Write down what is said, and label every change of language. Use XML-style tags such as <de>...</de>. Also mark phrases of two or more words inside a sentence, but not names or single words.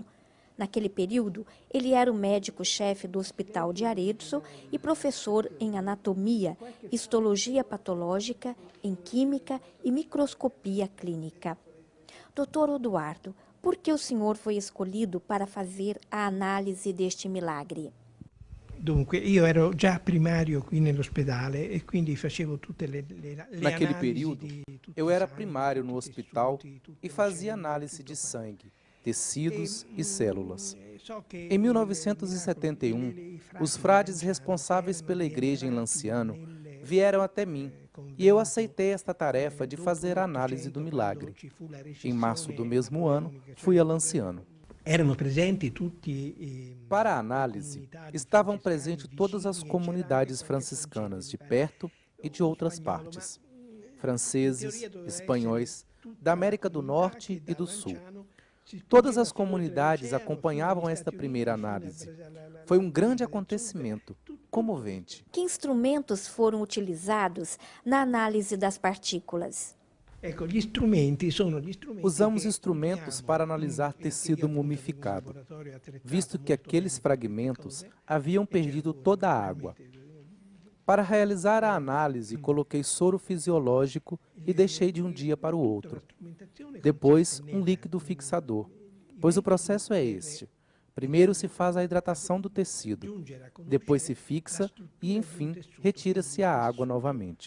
<pt>Naquele período, ele era o médico-chefe do Hospital de Arezzo e professor em anatomia, histologia patológica, em química e microscopia clínica. Dr. Odoardo, por que o senhor foi escolhido para fazer a análise deste milagre?</pt> <it>Dunque, io ero già primario qui nell'ospedale e quindi facevo tutte le</it> <pt>Naquele</pt> <it>analisi</it> <pt>período,</pt> <it>di tutti</it> <pt>eu</pt> <it>i</it> <pt>era</pt> <it>sangue,</it> <pt>primário no</pt> <it>tutti i</it> <pt>hospital</pt> <it>tessuti, tutte</it> <pt>e</pt> <it>le</it> <pt>fazia</pt> <it>cellule,</it> <pt>análise</pt> <it>tutto</it> <pt>de</pt> <it>quanto.</it> <pt>sangue, tecidos e células.</pt> <it>So che</it> <pt>Em</pt> <it>il</it> <pt>1971,</pt> <it>miracolo dei frati</it> <pt>os frades</pt> <it>di Lanciano</it> <pt>responsáveis pela</pt> <it>erano</it> <pt>igreja em</pt> <it>rientrati</it> <pt>Lanciano</pt> <it>nel</it> <pt>vieram até mim e eu aceitei esta tarefa de</pt> <it>dopo</it> <pt>fazer a análise do</pt> <it>l'Ottocento,</it> <pt>milagre.</pt> <it>quando ci fu la</it> <pt>Em março do</pt> <it>recessione</it> <pt>mesmo ano,</pt> <it>napoleonica,</it> <pt>fui a</pt> <it>cioè</it> <pt>Lanciano.</pt> <it>erano presenti tutti</it> <pt>Para a análise, estavam presentes todas as comunidades franciscanas de perto e de outras partes, franceses, espanhóis, da América do Norte e do Sul. Todas as comunidades acompanhavam esta primeira análise. Foi um grande acontecimento, comovente. Que instrumentos foram utilizados na análise das partículas?</pt> <it>Ecco, gli strumenti sono gli strumenti</it> <pt>Usamos</pt> <it>che</it> <pt>instrumentos</pt> <it>usiamo</it> <pt>para analisar</pt> <it>qui</it> <pt>tecido</pt> <it>appunto</it> <pt>mumificado,</pt> <it>nel laboratorio attrezzato</it> <pt>visto que</pt> <it>molto</it> <pt>aqueles</pt> <it>bene</it> <pt>fragmentos</pt> <it>cose,</it> <pt>haviam perdido toda a água. Para realizar a análise, coloquei soro fisiológico e deixei de um dia para o outro. Depois, um líquido fixador, pois o processo é este. Primeiro se faz a hidratação do tecido, depois se fixa e, enfim, retira-se a água novamente.</pt>